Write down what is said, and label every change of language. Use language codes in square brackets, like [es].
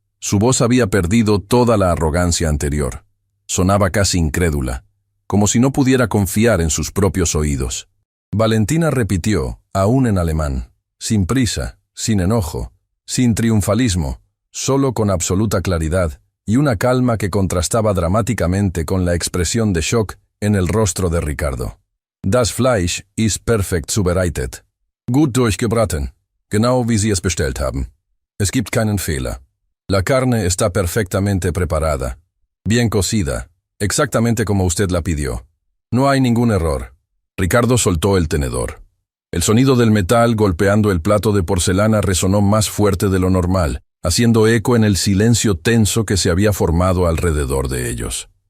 [es] Su voz había perdido toda la arrogancia anterior. Sonaba casi incrédula, como si no pudiera confiar en sus propios oídos. Valentina repitió, aún en alemán, sin prisa, sin enojo, sin triunfalismo, solo con absoluta claridad y una calma que contrastaba dramáticamente con la expresión de shock en el rostro de Ricardo. [de] Das Fleisch ist perfekt zubereitet. Gut durchgebraten, genau wie Sie es bestellt haben. Es gibt keinen Fehler. [es] La carne está perfectamente preparada, bien cocida, exactamente como usted la pidió. No hay ningún error. Ricardo soltó el tenedor. El sonido del metal golpeando el plato de porcelana resonó más fuerte de lo normal, haciendo eco en el silencio tenso que se había formado alrededor de ellos.